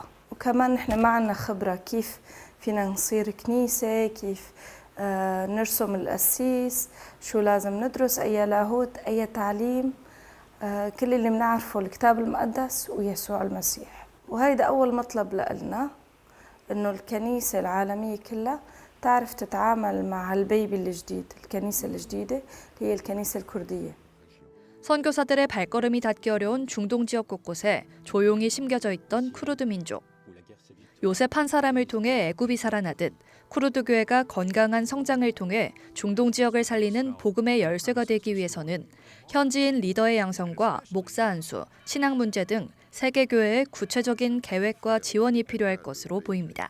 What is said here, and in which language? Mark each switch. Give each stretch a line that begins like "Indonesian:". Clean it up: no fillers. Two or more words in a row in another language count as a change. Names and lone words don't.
Arabic: وكمان نحن ما عنا خبرة كيف فينا نصير كنيسة كيف نرسم القسيس شو لازم ندرس أي لاهوت أي تعليم. كل اللي بنعرفه الكتاب المقدس ويسوع المسيح وهيدا أول مطلب لنا إنه الكنيسة العالمية كلها تعرف تتعامل مع البيبي الجديد الكنيسة الجديدة هي الكنيسة الكردية.
Korean: 선교사들의 발걸음이 닿기 어려운 중동 지역 곳곳에 조용히 심겨져 있던 쿠르드 민족. 요셉 한 사람을 통해 애굽이 살아나듯 쿠르드 교회가 건강한 성장을 통해 중동 지역을 살리는 복음의 열쇠가 되기 위해서는 현지인 리더의 양성과 목사 안수, 신앙 문제 등 세계 교회의 구체적인 계획과 지원이 필요할 것으로 보입니다.